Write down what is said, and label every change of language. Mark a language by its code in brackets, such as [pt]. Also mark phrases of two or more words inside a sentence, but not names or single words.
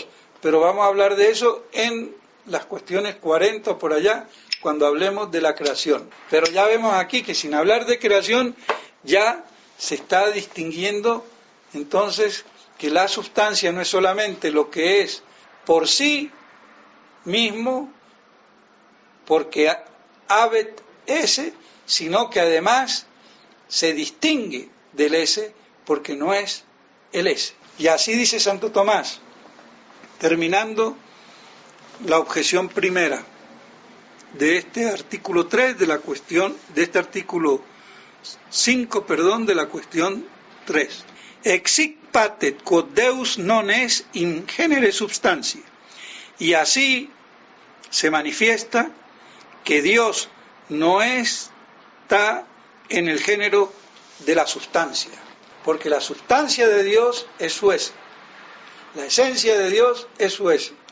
[es] Pero vamos a hablar de eso en las cuestiones 40 o por allá, cuando hablemos de la creación. Pero ya vemos aquí que sin hablar de creación ya se está distinguiendo entonces que la sustancia no es solamente lo que es por sí mismo, porque [la] habet esse, [es] sino que además se distingue del ese porque no es el ese. Y así dice Santo Tomás, terminando la objeción primera de este artículo 3 de la cuestión, de este artículo 5, de la cuestión 3. [la] Exic patet quod Deus non es in genere substantiae. [es] Y así se manifiesta que Dios no está en el género de la sustancia, porque la sustancia de Dios es su ese, la esencia de Dios es su ese.